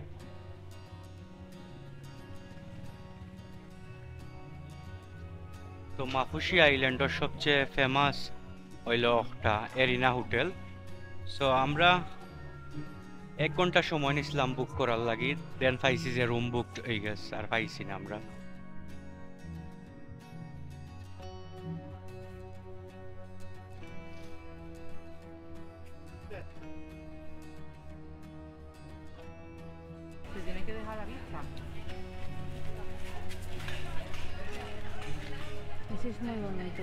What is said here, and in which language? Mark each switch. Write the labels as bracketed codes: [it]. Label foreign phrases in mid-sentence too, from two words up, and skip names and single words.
[syl] তো মাফুসি আইল্যান্ডের সবচেয়ে ফেমাস হইল একটা এরিনা হোটেল। সো আমরা 1 ঘন্টা সময় নিছিলাম বুক করার লাগি, দেন পাইছি যে রুম বুক হয়ে গেছে, আর পাইছি না আমরা। [es] Se tiene que dejar la vista. Ese es muy bonito.